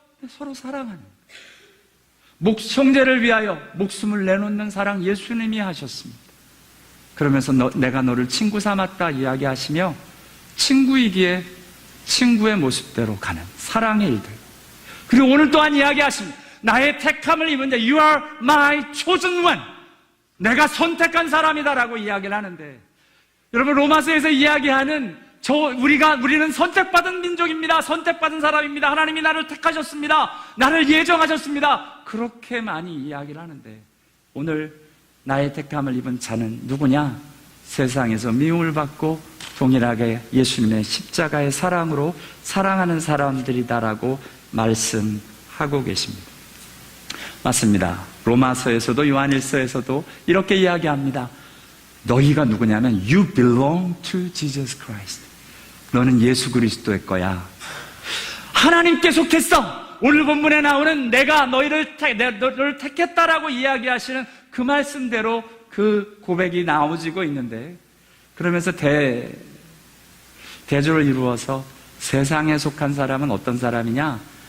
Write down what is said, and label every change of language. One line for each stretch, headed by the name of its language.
Korean: 서로 사랑하는 형제를 위하여 목숨을 내놓는 사랑 예수님이 하셨습니다. 그러면서 내가 너를 친구 삼았다 이야기하시며 친구이기에 친구의 모습대로 가는 사랑의 일들. 그리고 오늘 또한 이야기하십니다. 나의 택함을 입은 자,
English: You are my chosen one.
Korean: 내가 선택한 사람이다라고 이야기를 하는데, 여러분 로마서에서 이야기하는 우리는 선택받은 민족입니다. 선택받은 사람입니다. 하나님이 나를 택하셨습니다. 나를 예정하셨습니다. 그렇게 많이 이야기를 하는데, 오늘 나의 택함을 입은 자는 누구냐? 세상에서 미움을 받고 동일하게 예수님의 십자가의 사랑으로 사랑하는 사람들이다라고 말씀하고 계십니다. 맞습니다. 로마서에서도 요한일서에서도 이렇게 이야기합니다. 너희가 누구냐면
English: You belong to Jesus Christ.
Korean: 너는 예수 그리스도의 거야. 하나님께 속했어. 오늘 본문에 나오는 내가 너를 택했다라고 이야기하시는 그 말씀대로 그 고백이 나오지고 있는데, 그러면서 대조를 이루어서 세상에 속한 사람은 어떤 사람이냐?